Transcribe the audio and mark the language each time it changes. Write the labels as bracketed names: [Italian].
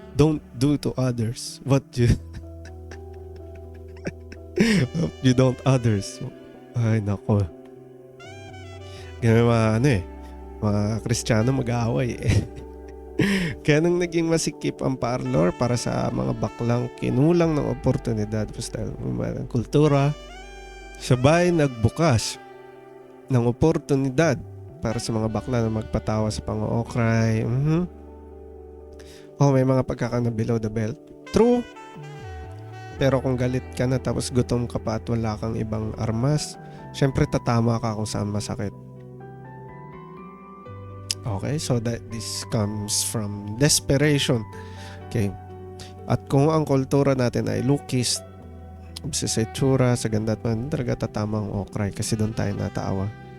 [English] Don't do to others what you don't others. [Filipino] Ay, nako. Ganyan mga Kristiyano mag-aaway, eh. Kaya nang naging masikip ang parlor para sa mga baklang kinulang ng oportunidad ng kultura, sabay nagbukas ng oportunidad para sa mga bakla na magpatawa sa pang-ookray. May mga pagkakana [English] below the belt. [Filipino] True. Pero kung galit ka na tapos gutom ka pa at wala kang ibang armas, syempre tatama ka kung saan masakit. [English] Okay, so that this comes from desperation. Okay. [Filipino] At kung ang kultura natin ay lookist, sa itsura, sa ganda at man, talaga tatama ang okray kasi doon tayo natawa.